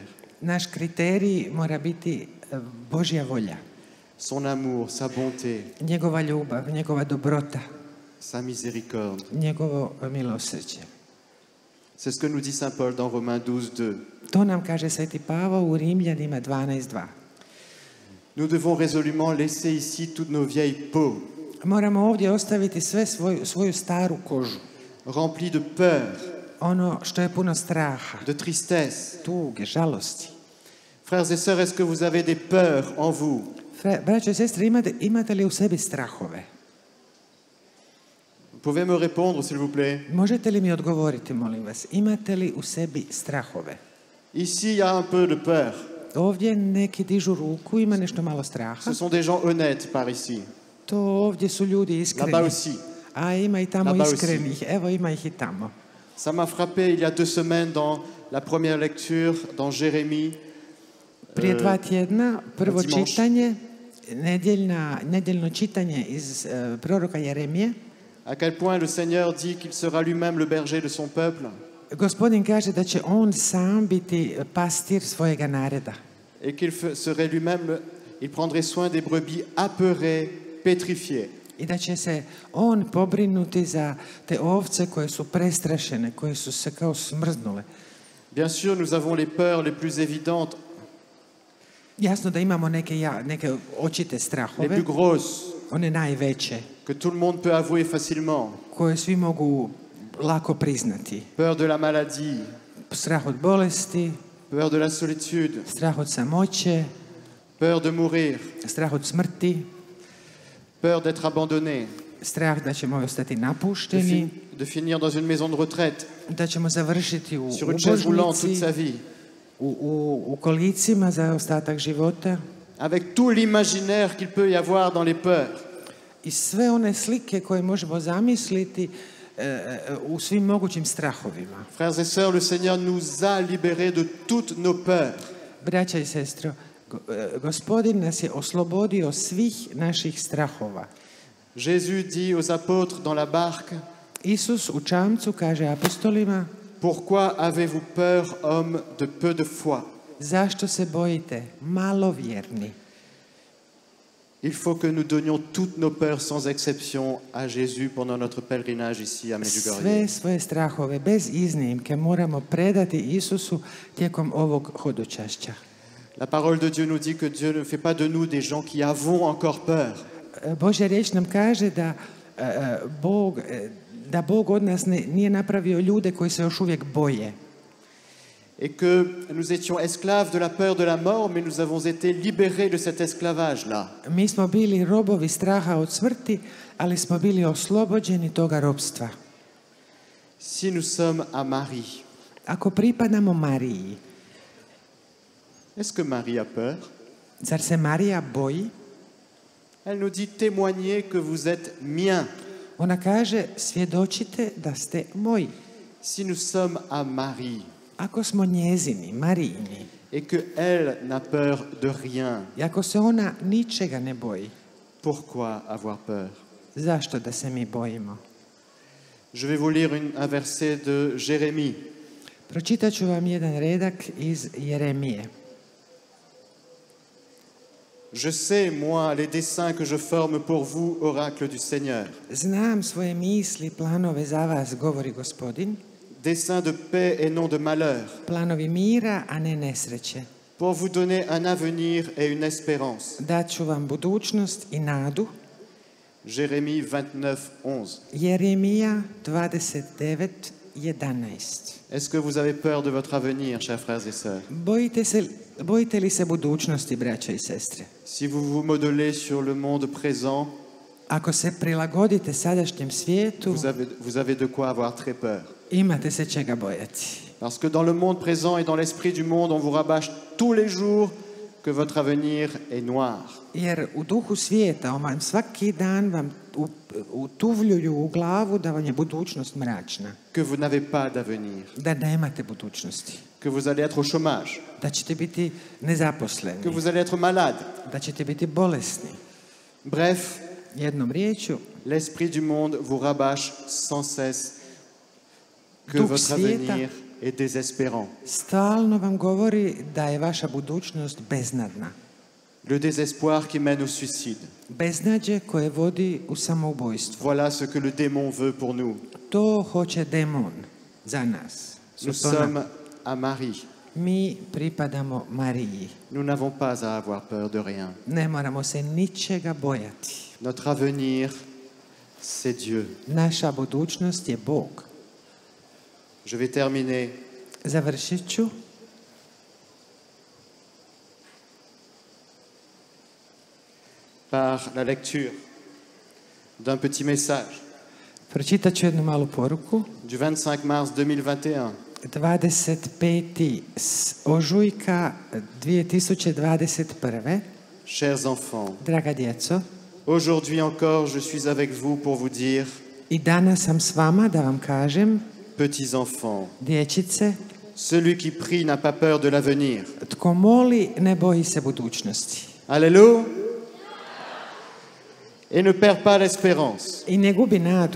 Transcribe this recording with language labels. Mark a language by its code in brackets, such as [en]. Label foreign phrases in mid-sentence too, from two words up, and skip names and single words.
[hr] Naš kriterij mora biti Božja volja, [fr] Son amour, sa bonté, [hr] njegova ljubav, njegova dobrota, [fr] sa miséricorde. [hr] njegovo milosrđe. [fr] C'est ce que nous dit Saint Paul dans Romains 12, 2. [hr] To nam kaže Sveti Pavao u Rimljanima 12.2. [fr] Nous devons résolument laisser ici toutes nos vieilles peaux, [hr] Moramo ovdje ostaviti sve svoju staru kožu. [fr] remplies de peur, [hr] Ono što je puno straha, [fr] de tristesse. [hr] tuge, žalosti. [fr] Frères et sœurs, est-ce que vous avez des peurs en vous? [hr] Braćo i sestre, imate li u sebi strahove? [fr] Vous pouvez me répondre, s'il vous plaît? [hr] Možete li mi odgovoriti, molim vas? Imate li u sebi strahove? [fr] Ici, il y a un peu de peur. [hr] Ovdje neki dižu ruku, ima nešto malo straha. [fr] Ce sont des gens honnêtes par ici. [hr] To ovdje su ljudi [fr] Là-bas [hr] iskreni. [fr] aussi. [hr] A ima i tamo [fr] Là-bas [hr] iskrenih. Evo, ima ih i tamo. [fr] Ça m'a frappé il y a 2 semaines dans la première lecture, dans Jérémie. [hr] Prije 2 tjedna, prvo [fr] dimanche. [hr] čitanje, nedjeljno čitanje iz proroka Jeremije. [fr] À quel point le Seigneur dit qu'il sera lui-même le berger de son peuple [hr] Gospodin kaže da će on sam biti pastir svojega naroda. [fr] et qu'il serait lui-même, il prendrait soin des brebis apeurées, pétrifiées. [hr] I da će se on pobrinuti za te ovce koje su prestrašene, koje su se kao smrznule. [fr] Bien sûr, nous avons les peurs les plus évidentes, [hr] Jasno da imamo neke očite [fr] les [hr] strahove, [fr] plus grosses, [hr] one najveće, [fr] que tout le monde peut avouer facilement. [hr] koje svi mogu lako priznati. [fr] Peur de la maladie, [hr] Strah od bolesti, [fr] peur de la solitude, [hr] strah od samoće, [fr] peur de mourir, [hr] strah od smrti, [fr] peur d'être abandonné, [hr] strah da ćemo ostati napušteni, [fr] de finir dans une maison de retraite, [hr] da ćemo završiti u [fr] sur une chaise roulante toute [hr] ubožnici, [fr] sa vie, [hr] u kolicima za ostatak života. [fr] avec tout l'imaginaire qu'il peut y avoir dans les peurs. [hr] I sve one slike koje možemo zamisliti u svim mogućim strahovima. [fr] Frères et sœurs, le Seigneur nous a libérés de toutes nos peurs. [hr] Braća i sestro, Gospodin nas je oslobodio svih naših strahova. [fr] Jésus dit aux apôtres dans la barque, [hr] Isus u čamcu kaže apostolima: [fr] pourquoi avez-vous peur, hommes de peu de foi? [hr] zašto se bojite, malovjerni? [fr] Il faut que nous donnions toutes nos peurs sans exception à Jésus pendant notre pèlerinage ici à Medjugorje. [hr] Sve svoje strahove, bez iznimke, moramo predati Isusu tijekom ovog hodočašća. [fr] La parole de Dieu nous dit que Dieu ne fait pas de nous des gens qui avons encore peur. [hr] Božja riječ nam kaže da Bog od nas nije napravio ljude koji se još uvijek boje. [fr] Et que nous étions esclaves de la peur de la mort, mais nous avons été libérés de cet esclavage-là. [hr] Mi smo bili robovi straha od smrti, ali smo bili oslobođeni toga robstva. [fr] Si nous sommes à Marie, [hr] Ako pripadamo Mariji, [fr] est-ce que Marie a peur? [hr] zar se Marija boji? [fr] Elle nous dit témoignez que vous êtes mien. [hr] Ona kaže, svjedočite da ste moji. [fr] Si nous sommes à Marie [hr] Ako smo njezini, Marijini, [fr] et que elle n'a peur de rien, [hr] i ako se ona ničega ne boji, [fr] pourquoi avoir peur? [hr] zašto da se mi bojimo? [fr] Je vais vous lire un verset de Jérémie. [hr] Pročitat ću vam jedan redak iz Jeremije. [fr] Je sais, moi, les desseins que je forme pour vous, oracle du Seigneur. [hr] Znam svoje misli, planove za vas, govori Gospodin, [fr] Desseins de paix et non de malheur, [hr] planovi mira, a ne nesreće. [fr] pour vous donner un avenir et une espérance. [hr] Dat ću vam budućnost i nadu. [fr] Jérémie 29:11. [hr] Jeremija 29:11. [fr] Est-ce que vous avez peur de votre avenir, chers frères et sœurs? [hr] Bojite li se budućnosti, braća i sestre? [fr] Si vous vous modelez sur le monde présent, [hr] Ako se prilagodite sadašnjem svijetu, [fr] vous avez de quoi avoir très peur. [hr] imate se čega bojati. [fr] Parce que dans le monde présent et dans l'esprit du monde, on vous rabâche tous les jours que votre avenir est noir. [hr] Jer u duhu svijeta vam svaki dan vam utuvljuju u glavu da vam je budućnost mračna. [fr] Que vous n'avez pas d'avenir. [hr] Da nemate budućnosti. [fr] Que vous allez être au chômage. [hr] Da ćete biti nezaposleni. [fr] Que vous allez être malade. [hr] Da ćete biti bolesni. [fr] Bref, [hr] jednom riječju, [fr] l'esprit du monde vous rabâche sans cesse que [hr] Duh [fr] votre [hr] svijeta [fr] avenir est désespérant. [hr] stalno vam govori da je vaša budućnost beznadna. [fr] Le désespoir qui mène au suicide. [hr] Beznađe koje vodi u samoubojstvo. [fr] Voilà ce que le démon veut pour nous. [hr] To hoće demon za nas. [fr] Nous [hr] To nam- [fr] sommes à Marie. [hr] Mi pripadamo Mariji. [fr] Nous n'avons pas à avoir peur de rien. [hr] Ne moramo se ničega bojati. [fr] Notre avenir, c'est Dieu. [hr] Naša budućnost je Bog. [fr] Je vais terminer [hr] Završit ću [fr] par la lecture d'un petit message [hr] Pročitat ću jednu malu poruku. [fr] du 25 mars 2021. [hr] 25. ožujka 2021. [fr] Chers enfants, [hr] Draga djeco, [fr] aujourd'hui encore, je suis avec vous pour vous dire, [hr] i danas sam s vama da vam kažem, [fr] petits enfants, [hr] dječice, [fr] celui qui prie n'a pas peur de l'avenir. [hr] tko moli ne boji se budućnosti. [fr] Alléluia. Et ne perd pas l'espérance. [hr] I ne gubi nadu.